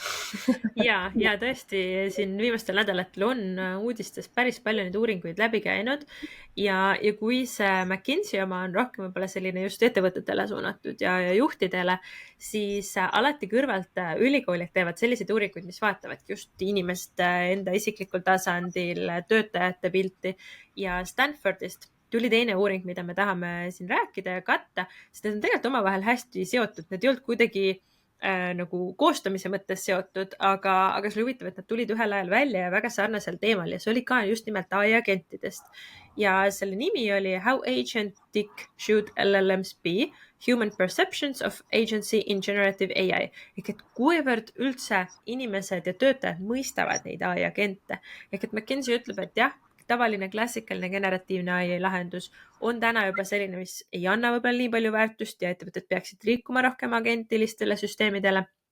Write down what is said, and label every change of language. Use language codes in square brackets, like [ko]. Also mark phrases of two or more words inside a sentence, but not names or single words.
[et] ja tõesti, siin viimastel nädalatel on uudistes päris palju neid uuringuid läbi käinud ja kui see McKinsey oma on rohkem võib-olla selline just ettevõtetele suunatud ja juhtidele, siis alati kõrvalt ülikoolid teevad selliseid uuringuid, mis vaatavadki just inimeste enda isiklikul tasandil, töötajate pilti ja Stanfordist tuli teine uuring, mida me tahame siin rääkida ja katta, sest need on tegelikult omavahel hästi seotud. Need ei olnud kuidagi nagu koostamise mõttes seotud, aga see oli huvitav, et nad tulid ühel ajal välja ja väga sarnasel teemal ja see oli ka just nimelt AI agentidest. Ja selle nimi oli How agentic should LLMs be? Human perceptions of agency in generative AI. Ehk et kuivõrd üldse inimesed ja töötajad mõistavad neid AI agente. Ehk et McKinsey ütleb, et jah, tavaline klassikaline generatiivne AI lahendus on täna juba selline, mis ei anna võib-olla nii palju väärtust ja ettevõtted peaksid liikuma rohkem agentilistele süsteemidele.